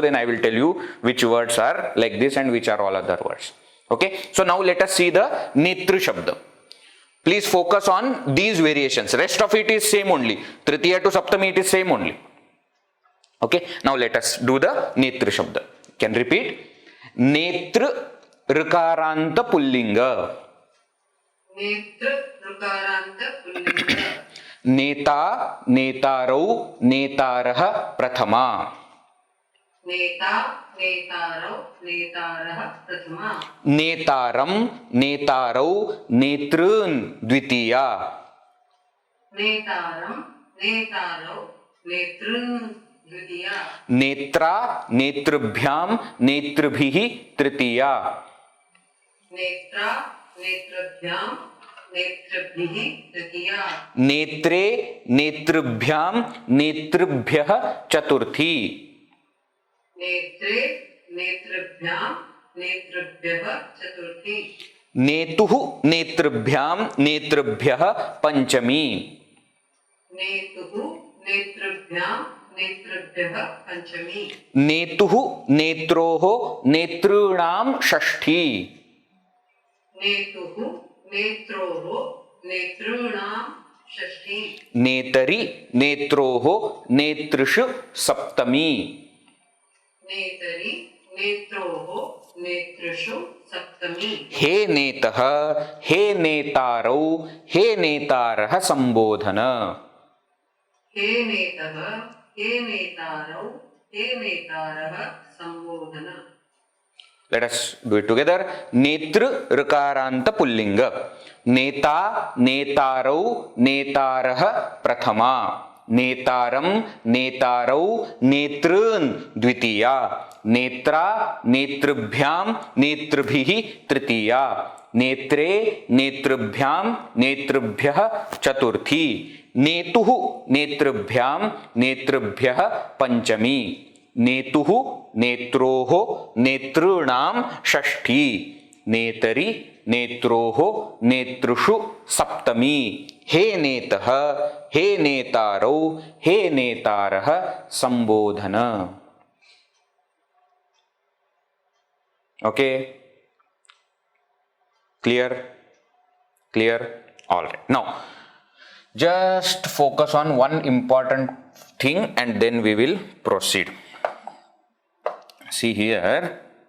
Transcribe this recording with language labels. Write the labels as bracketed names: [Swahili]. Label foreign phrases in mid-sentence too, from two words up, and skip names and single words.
[English] Then I will tell you which words are like this and which are all other words. Okay. So now let us see the [Sanskrit] Netru Shabda. [English] Please focus on these variations. Rest of it is same only. Tritiya to Saptami it is same only. Okay. Now let us do the [Sanskrit] Netru Shabda. [English] Can repeat. [Sanskrit] Netra Rukaranta Pullinga. Netra Rukaranta Pullinga. Neta Netarau Netaraha Prathama. Neta Netarau Netaraha Prathama. Netaram Netarau Netrun Dvitiya. Netaram Netarau Netrun Dvitiya. Netra Netrabhyam Netrabhihi Tritiya. Netra Netrabhyam Netrabhihi Tritiya. Netre Netrabhyam Netrabhyah Chaturthi. Netre Netrabhyam Netrabhyah Chaturthi. Netuhu Netrabhyam Netrabhyah Panchami. Netuhu Netrabhyam Netrabhyah Panchami. Netuhu Netroho Netrunam Shashthi. Netuhu Netroho Netrunam Shashthi. Netari Netroho Netrishu Saptami. Netari Netroho Netrishu Saptami. He Netaha He Netarau He Netaraha Sambodhana. He Netaha He Netarau He Netaraha Sambodhana. [English] Let us do it together. [Sanskrit] Netru Rukaranta Pullinga. Neta Netarau Netaraha Prathama. Netaram Netarau Netrun Dvitiya. Netra Netrabhyam Netrabhihi Tritiya. Netre Netrabhyam Netrabhyah Chaturthi. Netuhu Netrabhyam Netrabhyah Panchami. Netuhu Netroho Netrunam Shashthi. netari, netroho, netrushu, saptami. He netah, he netarau, he netarah, sambodhana. [English] Okay? Clear? Clear? Alright. Now, just focus on one important thing and then we will proceed. See here.